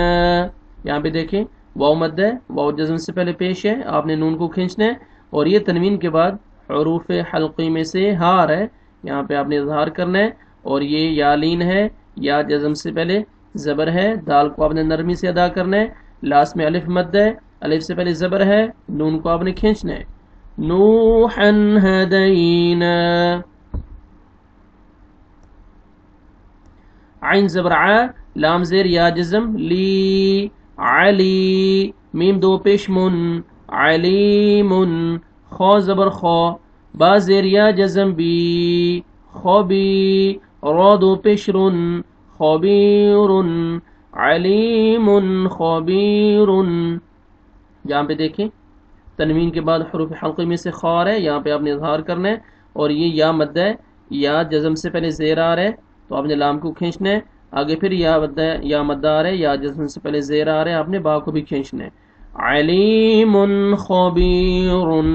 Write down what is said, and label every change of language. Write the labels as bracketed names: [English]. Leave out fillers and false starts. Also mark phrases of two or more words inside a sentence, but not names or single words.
[Urdu] یہاں پہ دیکھیں واو مد ہے، واو جزم سے پہلے پیش ہے، آپ نے نون کو کھینچنا ہے، اور یہ تنوین کے بعد حروف حلقی میں سے ہا آ رہا ہے، یہاں پہ آپ نے اظہار کرنا ہے، اور یہ یا لین ہے، یا جزم سے پہلے زبر ہے، دال کو آپ نے نرمی سے ادا کرنا ہے، لاسٹ میں الف مد ہے، الف سے پہلے زبر ہے، نون کو آپ نے کھینچنا ہے، [Arabic] نوحن ہدینا. [Urdu] عین زبر ع، لام زیر یا جزم لی، علی، میم دو پیش من، علیم، خو زبر خو، با زیر یا جزم بی، خبی، را دو پیش رن، خبیر، [Arabic] علیم خبیر. [Urdu] یہاں پہ دیکھیں تنوین کے بعد حروف حلقی میں سے خار ہے، یہاں پہ آپ نے اظہار کرنا ہے، اور یہ یا مد ہے، یا جزم سے پہلے زیر آ رہا ہے تو آپ نے لام کو کھینچنا ہے، آگے پھر یا مد ہے، یا مد آ رہا ہے، یا جزم سے پہلے زیر آ رہا ہے، آپ نے با کو بھی کھینچنا ہے، [Arabic] علیم خبیر.